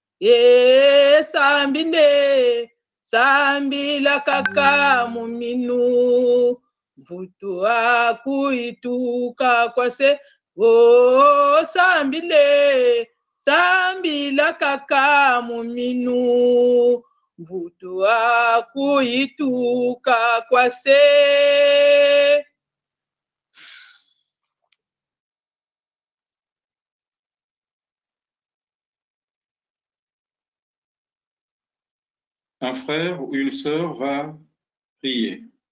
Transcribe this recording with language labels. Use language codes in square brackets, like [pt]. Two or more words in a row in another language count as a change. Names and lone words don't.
[kg] sambinde sambila kaka muminu mvutu akuituka kwase sambile sambila kaka muminu mvutu akuituka kwase. [fr] Un frère ou une sœur va prier.